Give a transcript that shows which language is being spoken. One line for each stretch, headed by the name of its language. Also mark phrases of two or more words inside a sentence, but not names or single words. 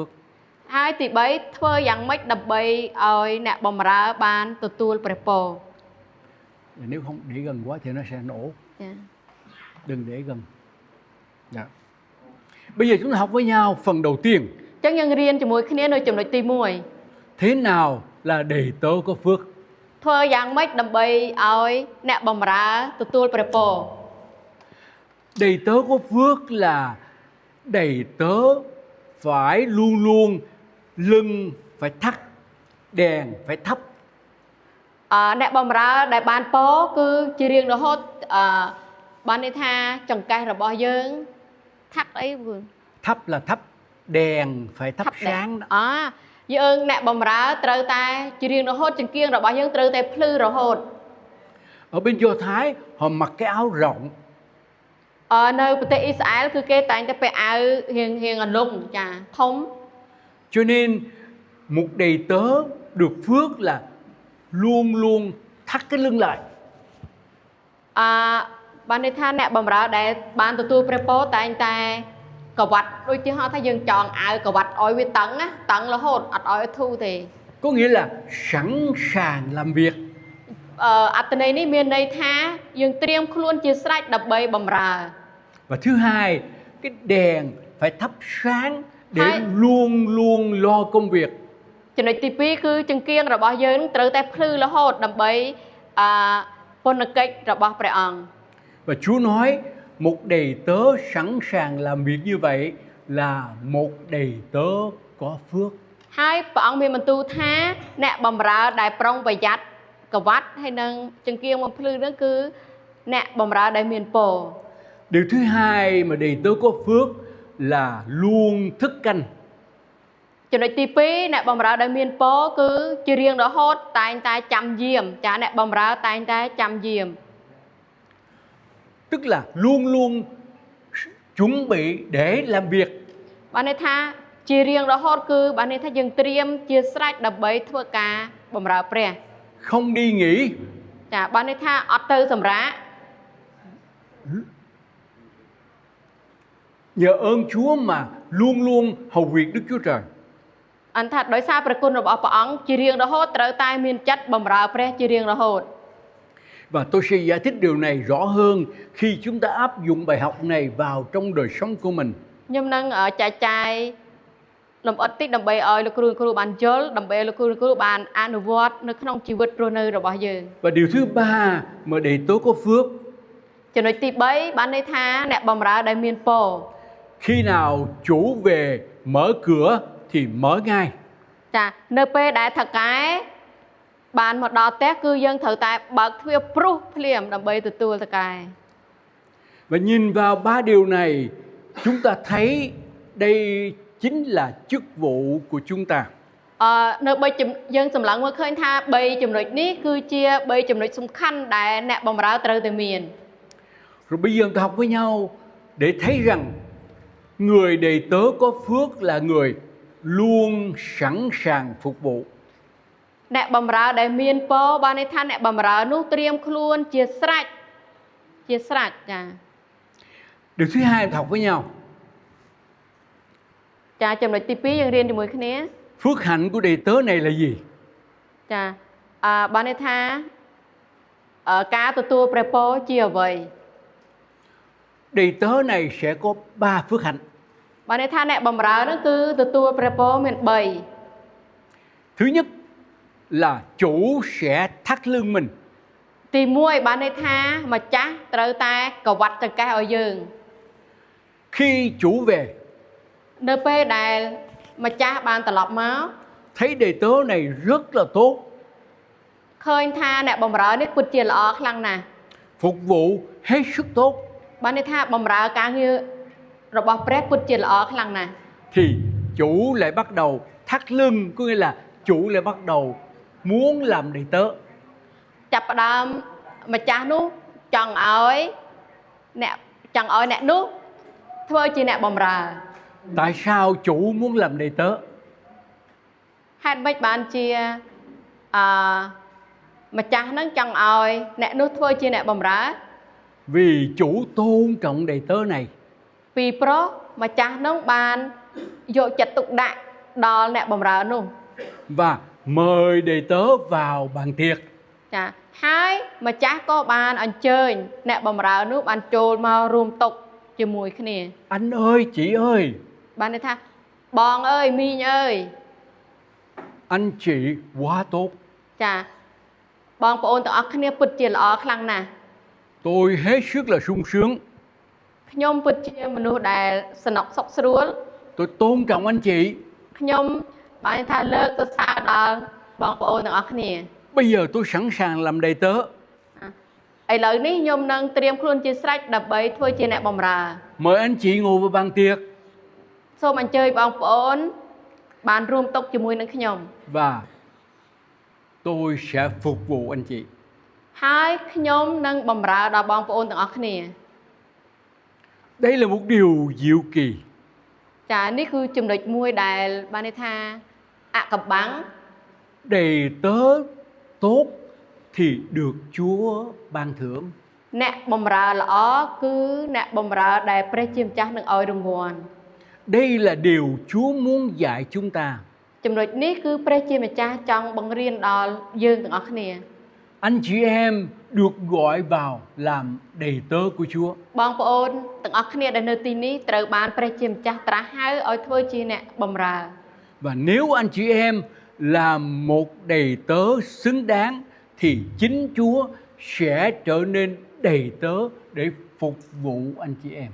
Khmer: ហើយទី3ធ្វើយ៉ាងម៉េចដើម្បីឲ្យអ្នកបម្រើបានទទួលព្រះពរ
Vietnamese: Nếu không để gần quá thì nó sẽ nổ.
Khmer: ចា
Vietnamese: Đừng để gần. Dạ. Bây giờ chúng ta học với nhau phần đầu tiên.
Khmer: អញ្ចឹងយើងរៀនជាមួយគ្នានៅចំណុចទី
Vietnamese: Thế nào là đầy tớ có phước?
Khmer: 1ធ្វើយ៉ាងម៉េចដើម្បីឲ្យអ្នកបម្រើទទួលព្រះពរ
Vietnamese: Đầy tớ có phước là đầy tớ phải luôn luôn lưng phải thắt, đèn phải thấp.
Khmer: អ្នកបម្រើដែលបានពរគឺជារៀងរហូតបានន័យថាចង្កេះរបស់យើងថាក់អី
Vietnamese: Thấp là thấp, đèn phải thắp sáng đó.
Khmer: យើងអ្នកបម្រើត្រូវតែជារៀងរហូតចង្គៀងរបស់យើងត្រូវតែភ្លឺរហូត
Vietnamese: Ở bên Do Thái họ mặc cái áo rộng.
Khmer: នៅប្រទេសអ៊ីស្រាអែលគឺគេតែងតែពាក់អាវរៀងអន្លង់ចាធំ
Vietnamese: Cho nên một đầy tớ được phước là luôn luôn thắt cái lưng lại.
Khmer: បានន័យថាអ្នកបម្រើដែលបានទទួលព្រះពរតែងតែកវ៉ាត់ដូចជាហៅថាយើងចងអាវកវ៉ាត់ឲ្យវាតឹងណាតឹងរហូតអត់ឲ្យធូរទេ
Vietnamese: Có nghĩa là sẵn sàng làm việc.
Khmer: អត្ថន័យនេះមានន័យថាយើងត្រៀមខ្លួនជាស្រេចដើម្បីបម្រើ
Vietnamese: Và thứ hai, cái đèn phải thắp sáng để luôn luôn lo công việc.
Khmer: ចំណុចទី2គឺចង្គៀងរបស់យើងត្រូវតែភ្លឺរហូតដើម្បីពន្ធកិច្ចរបស់ព្រះអង្គ
Vietnamese: Và Chúa nói một đầy tớ sẵn sàng làm việc như vậy là một đầy tớ có phước.
Khmer: ហើយព្រះអង្គមានបន្ទូលថាអ្នកបម្រើដែលប្រុងប្រយ័ត្នកវ៉ាត់ហើយនឹងចង្គៀងមកភ្លឺហ្នឹងគឺអ្នកបម្រើដែលមានពរ
Vietnamese: Điều thứ hai mà đầy tớ có phước là luôn thức canh.
Khmer: ចំណុចទី2អ្នកបម្រើដែលមានពរគឺជារៀងរហូតតែងតែចាំយាមចាអ្នកបម្រើតែងតែចាំយាម
Vietnamese: Tức là luôn luôn chuẩn bị để làm việc.
Khmer: បានន័យថាជារៀងរហូតគឺបានន័យថាយើងត្រៀមជាស្រេចដើម្បីធ្វើការបម្រើព្រះ
Vietnamese: Không đi nghỉ.
Khmer: ចាបានន័យថាអត់ទៅសម្រាក
Vietnamese: Nhờ ơn Chúa mà luôn luôn hầu việc Đức Chúa Trời.
Khmer: អន្តថាដោយសារព្រះគុណរបស់ព្រះអង្គជារៀងរហូតត្រូវតែមានចិត្តបម្រើព្រះជារៀងរហូត
Vietnamese: Và tôi sẽ giải thích điều này rõ hơn khi chúng ta áp dụng bài học này vào trong đời sống của mình.
Khmer: ខ្ញុំនឹងចែកចាយលម្អិតតិចដើម្បីឲ្យលោកគ្រូបានយល់ដើម្បីឲ្យលោកគ្រូបានអនុវត្តនៅក្នុងជីវិតរស់នៅរបស់យើង
Vietnamese: Và điều thứ ba mà đầy tớ có phước.
Khmer: ចំណុចទី3បានន័យថាអ្នកបម្រើដែលមានពរ
Vietnamese: Khi nào chủ về mở cửa thì mở ngay.
Khmer: ចានៅពេលដែលថកែបានមកដល់ផ្ទះគឺយើងត្រូវតែបើកទ្វារព្រុសភ្លាមដើម្បីទទួលថកែ
Vietnamese: Và nhìn vào ba điều này, chúng ta thấy đây chính là chức vụ của chúng ta.
Khmer: នៅយើងសម្លឹងមើលឃើញថា3ចំណុចនេះគឺជា3ចំណុចសំខាន់ដែលអ្នកបម្រើត្រូវតែមាន
Vietnamese: Rồi bây giờ ta học với nhau để thấy rằng người đầy tớ có phước là người luôn sẵn sàng phục vụ.
Khmer: អ្នកបម្រើដែលមានពរបានន័យថាអ្នកបម្រើនោះត្រៀមខ្លួនជាស្រេចចា
Vietnamese: Điều thứ hai ta học với nhau.
Khmer: ចាចំណុចទី2យើងរៀនជាមួយគ្នា
Vietnamese: Phước hạnh của đầy tớ này là gì?
Khmer: ចាបានន័យថាការទទួលព្រះពរជាអ្វី
Vietnamese: Đầy tớ này sẽ có 3 phước hạnh.
Khmer: បានន័យថាអ្នកបម្រើនោះគឺទទួលព្រះពរមាន
Vietnamese: Thứ nhất là chủ sẽ thắt lưng mình.
Khmer: 3 ទី1បានន័យថាម្ចាស់ត្រូវតែកវ៉ាត់ចង្កេះឲ្យយើង
Vietnamese: Khi chủ về
Khmer: នៅពេលដែលម្ចាស់បានត្រឡប់មក
Vietnamese: thấy đầy tớ này rất là tốt,
Khmer: ឃើញថាអ្នកបម្រើនេះពិតជាល្អខ្លាំងណាស់
Vietnamese: phục vụ hết sức tốt,
Khmer: បានន័យថាបម្រើការងាររបស់ព្រះពិតជាល្អខ្លាំងណាស់
Vietnamese: thì chủ lại bắt đầu thắt lưng, có nghĩa là chủ lại bắt đầu muốn làm đầy tớ.
Khmer: ចាប់ផ្ដើមម្ចាស់នោះចង់ឲ្យអ្នកនោះធ្វើជាអ្នកបម្រើ
Vietnamese: Tại sao chủ muốn làm đầy tớ?
Khmer: ហេតុម៉េចបានជាម្ចាស់ហ្នឹងចង់ឲ្យអ្នកនោះធ្វើជាអ្នកបម្រើ
Vietnamese: Vì chủ tôn trọng đầy tớ này.
Khmer: ពីព្រោះម្ចាស់ហ្នឹងបានយកចិត្តទុកដាក់ដល់អ្នកបម្រើនោះ
Vietnamese: Và mời đầy tớ vào bàn tiệc.
Khmer: ចាហើយម្ចាស់ក៏បានអញ្ជើញអ្នកបម្រើនោះបានចូលមករួមតុជាមួយគ្នា
Vietnamese: Anh ơi, chị ơi,
Khmer: បានន័យថាបងអើយមីងអើយ
Vietnamese: anh chị quá tốt.
Khmer: ចាបងប្អូនទាំងអស់គ្នាពិតជាល្អខ្លាំងណាស់
Vietnamese: Tôi hết sức là sung sướng.
Khmer: ខ្ញុំពិតជាមនុស្សដែលសំណុកសុខស្រួល
Vietnamese: tôi tôn trọng anh chị.
Khmer: ខ្ញុំបានថាលើកទៅសារដល់បងប្អូនទាំងអស់គ្នា
Vietnamese: Bây giờ tôi sẵn sàng làm đầy tớ.
Khmer: ឥឡូវនេះខ្ញុំនឹងត្រៀមខ្លួនជាស្រេចដើម្បីធ្វើជាអ្នកបម្រើ
Vietnamese: Mời anh chị ngồi vào bàn tiệc
Khmer: សូមអញ្ជើញបងប្អូនបានរួមតុជាមួយនឹងខ្ញុំ
Vietnamese: và tôi sẽ phục vụ anh chị.
Khmer: ហើយខ្ញុំនឹងបម្រើដល់បងប្អូនទាំងអស់គ្នា
Vietnamese: Đây là một điều diệu kỳ.
Khmer: ចានេះគឺចំណុចមួយដែលបានន័យថាអកបាំង
Vietnamese: Đầy tớ tốt thì được Chúa ban thưởng.
Khmer: អ្នកបម្រើល្អគឺអ្នកបម្រើដែលព្រះជាម្ចាស់នឹងឲ្យរង្វាន់
Vietnamese: Đây là điều Chúa muốn dạy chúng ta.
Khmer: ចំណុចនេះគឺព្រះជាម្ចាស់ចង់បង្រៀនដល់យើងទាំងអស់គ្នា
Vietnamese: Anh chị em được gọi vào làm đầy tớ của Chúa.
Khmer: បងប្អូនទាំងអស់គ្នាដែលនៅទីនេះត្រូវបានព្រះជាម្ចាស់ត្រាស់ហៅឲ្យធ្វើជាអ្នកបម្រើ
Vietnamese: Và nếu anh chị em là một đầy tớ xứng đáng thì chính Chúa sẽ trở nên đầy tớ để phục vụ anh chị em.